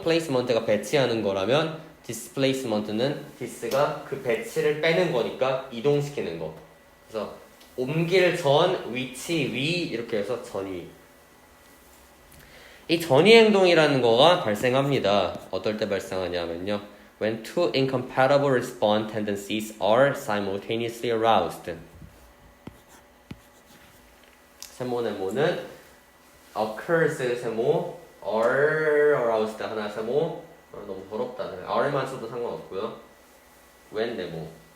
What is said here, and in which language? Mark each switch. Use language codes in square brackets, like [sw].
[ko] placement가 배치하는 거라면 displacement는 dis가 그 배치를 빼는 거니까 이동시키는 거. 그래서 옮길 전, 위치, 위 이렇게 해서 전위. 이 전위 행동이라는 거가 발생합니다. 어떨 때 발생하냐면요. [en] When two incompatible response tendencies are simultaneously aroused. [ko] 세모네모는 occurs 세모, are aroused 하나 세모. 너무 더럽다. are만 써도 상관없고요. when 네모.